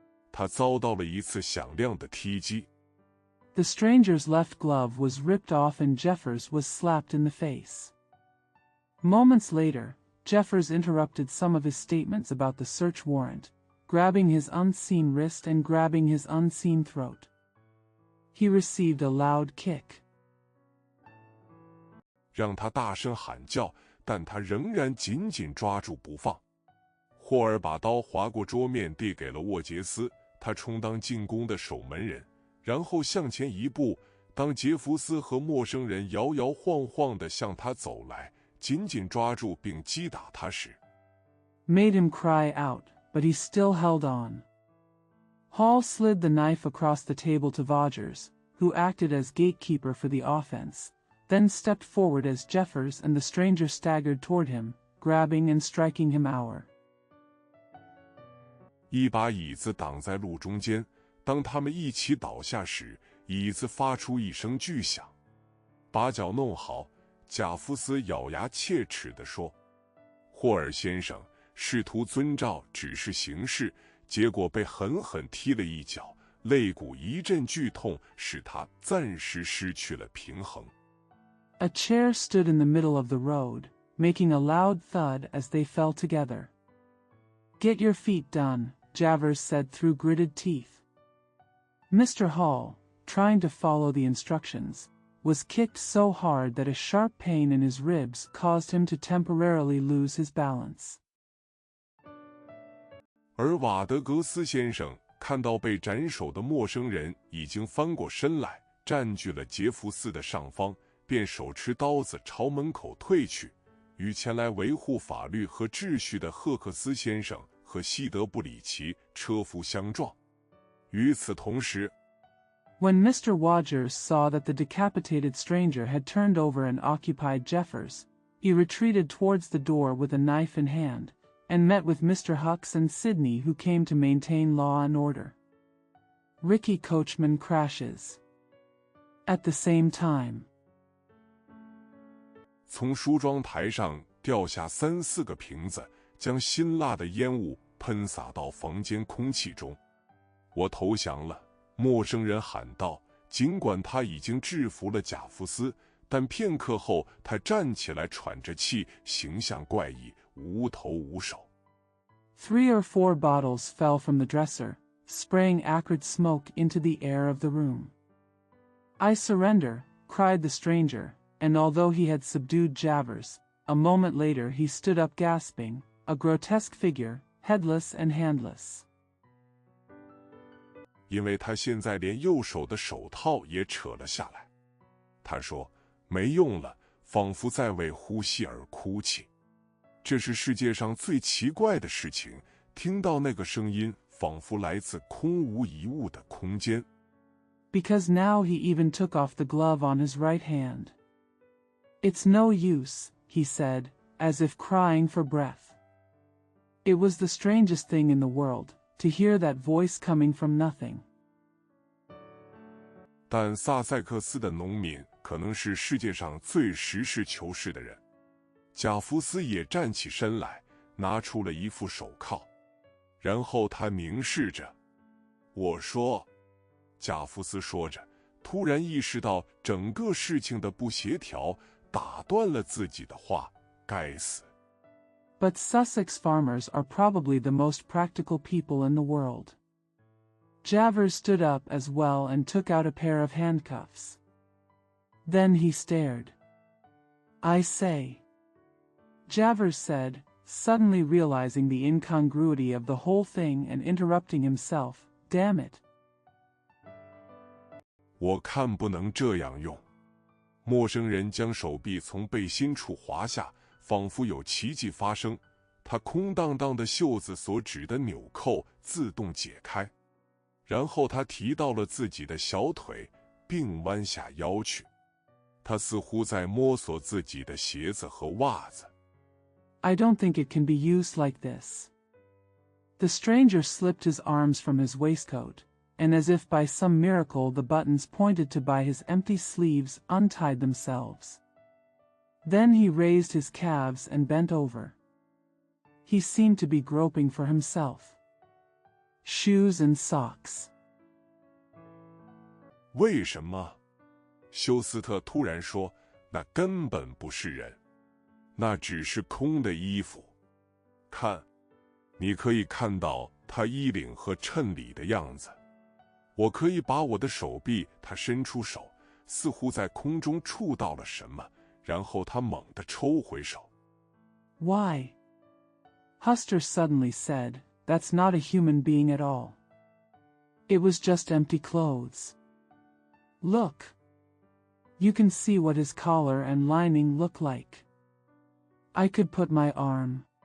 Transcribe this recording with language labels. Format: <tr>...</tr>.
<zh>他遭到了一次响亮的踢击。</zh> <en>The stranger's left glove was ripped off and Jeffers was slapped in the face. Moments later, Jeffers interrupted some of his statements about the search warrant, grabbing his unseen wrist and grabbing his unseen throat. He received a loud kick.</en> <zh>让他大声喊叫，但他仍然紧紧抓住不放。霍尔把刀划过桌面递给了沃杰斯，他充当进攻的守门人，然后向前一步。当杰弗斯和陌生人摇摇晃晃地向他走来，紧紧抓住并击打他时</zh> <en>made him cry out, but he still held on. Hall slid the knife across the table to Vogers, who acted as gatekeeper for the offense, then stepped forward as Jeffers and the stranger staggered toward him, grabbing and striking him hour.</en> <zh>一把椅子挡在路中间，当他们一起倒下时，椅子发出一声巨响。把脚弄好，贾夫斯咬牙切齿地说。霍尔先生试图遵照指示行事，结果被狠狠踢了一脚，肋骨一阵剧痛，使他暂时失去了平衡。</zh> <en>A chair stood in the middle of the road, making a loud thud as they fell together. Get your feet done, Javers said through gritted teeth. Mr. Hall, trying to follow the instructions, was kicked so hard that a sharp pain in his ribs caused him to temporarily lose his balance.</en> <zh>而瓦德格斯先生看到被斩首的陌生人已经翻过身来，占据了杰弗斯的上方，便手持刀子朝门口退去，与前来维护法律和秩序的赫克斯先生和西德布里奇车夫相撞。与此同时，</zh> <en>When Mr. Rogers saw that the decapitated stranger had turned over and occupied Jeffers, he retreated towards the door with a knife in hand, and met with Mr. Hucks and Sidney, who came to maintain law and order. Ricky Coachman crashes. At the same time,</en> <zh>从梳妆台上掉下3、4个瓶子，将辛辣的烟雾喷洒到房间空气中。我投降了，陌生人喊道。尽管他已经制服了贾夫斯，但片刻后他站起来喘着气，形象怪异，无头无手。</zh> <en>3 or 4 bottles fell from the dresser, spraying acrid smoke into the air of the room. I surrender, cried the stranger, and although he had subdued Javers, a moment later he stood up gasping, a grotesque figure, headless and handless.</en> <zh>因为他现在连右手的手套也扯了下来。他说：“没用了，仿佛在为呼吸而哭泣。这是世界上最奇怪的事情。听到那个声音，仿佛来自空无一物的空间。”</zh> <en>Because now he even took off the glove on his right hand. It's no use, he said, as if crying for breath. It was the strangest thing in the world, to hear that voice coming from nothing.</en> <zh>但萨塞克斯的农民可能是世界上最实事求是的人。贾夫斯也站起身来，拿出了一副手铐，然后他凝视着我说。贾夫斯说着，突然意识到整个事情的不协调，打断了自己的话。该死！</zh> <en>But Sussex farmers are probably the most practical people in the world. Javers stood up as well and took out a pair of handcuffs. Then he stared. I say, Javers said, suddenly realizing the incongruity of the whole thing and interrupting himself, damn it.</en> <zh>我看不能这样用。陌生人将手臂从背心处滑下，仿佛有奇迹发生。他空荡荡的袖子所指的纽扣自动解开，然后他提到了自己的小腿，并弯下腰去。他似乎在摸索自己的鞋子和袜子。</zh> <en>I don't think it can be used like this. The stranger slipped his arms from his waistcoat, and as if by some miracle the buttons pointed to by his empty sleeves untied themselves. Then he raised his calves and bent over. He seemed to be groping for himself. Shoes and socks.</en> <zh>为什么？休斯特突然说，那根本不是人，那只是空的衣服。看，你可以看到他衣领和衬里的样子。我可以把我的手臂，他伸出手，似乎在空中触到了什么，然后他猛地抽回手。</zh> <en>Why? Huster suddenly said, that's not a human being at all. It was just empty clothes. Look. You can see what his collar and lining look like. I could put my arm.</en>